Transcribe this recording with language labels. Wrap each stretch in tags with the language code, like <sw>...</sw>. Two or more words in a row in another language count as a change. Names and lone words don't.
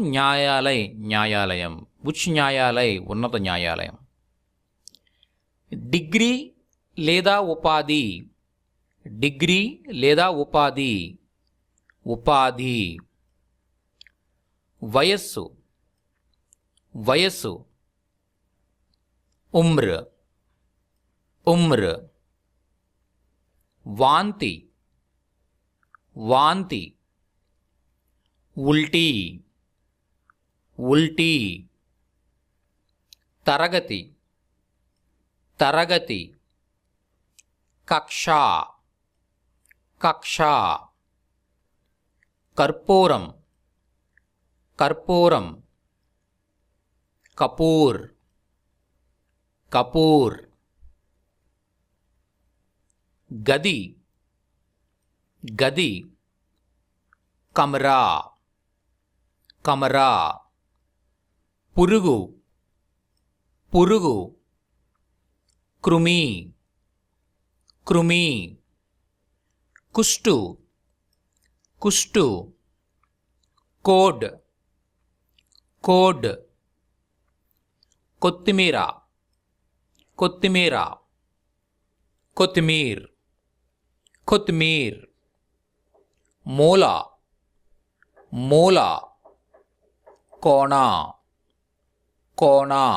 <te>న్యాయాలయ్, న్యాయాలయం.</te> <hi>उच्च न्यायालय,</hi> <te>ఉన్నత న్యాయాలయం. డిగ్రీ లేదా ఉపాధి, డిగ్రీ లేదా ఉపాధి. ఉపాధి. వయస్సు, వయస్సు.</te> <hi>उम्र उम्र।</hi> <te>వాంతి వాంతి।</te> <hi>उल्टी उल्टी।</hi> <te>తరగతి తరగతి।</te> <hi>कक्षा कक्षा।</hi> <te>కర్పూరం కర్పూరం।</te> <hi>कपूर कपूर।</hi> <te>గది గది।</te> <hi>कमरा कमरा।</hi> <te>పురుగు పురుగు।</te> <hi>कृमि कृमि।</hi> <te>కుష్టు కుష్టు।</te> <hi>कोड कोड।</hi> <te>కొత్తిమీర కొత్తిమీర।</te> <hi>कोथमीर कोथमीर।</hi> <te>మూల మూల।</te> <hi>कोण कोण।</hi>